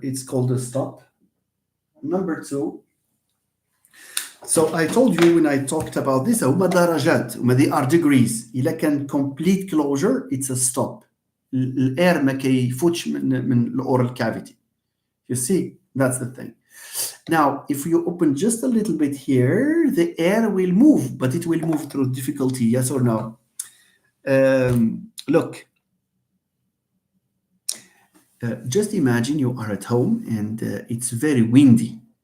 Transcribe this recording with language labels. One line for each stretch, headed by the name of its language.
English: It's called a stop. Number 2. So I told you when I talked about this,
Arabic: هما درجات.
English: They are degrees.
Arabic: إلا كان
English: complete closure, it's a stop.
Arabic: الأير ما كيفوتش من الأورال cavity.
English: You see, that's the thing. Now, if you open just a little bit here, the air will move, but it will move through difficulty. Yes or no? Look. Just imagine you are at home and it's very windy.